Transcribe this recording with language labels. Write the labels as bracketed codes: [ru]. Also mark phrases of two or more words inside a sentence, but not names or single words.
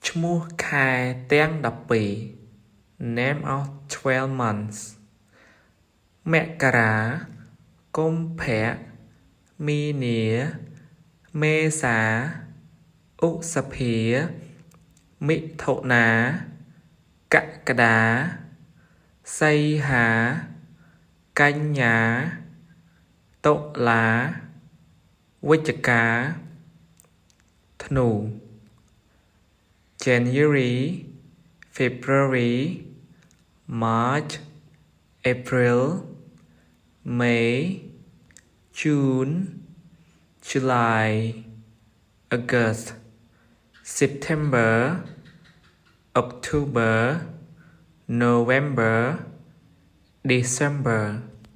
[km] ឈ្មោះខែទាំង12 [en] Name of 12 months [km] មករាកុម្ភៈមីនាមេសាឧសភាមិថុនាកក្កដាសីហាកញ្ញាតុលាវិច្ឆិកាធ្នូ [en] January February March April May June July August September October November December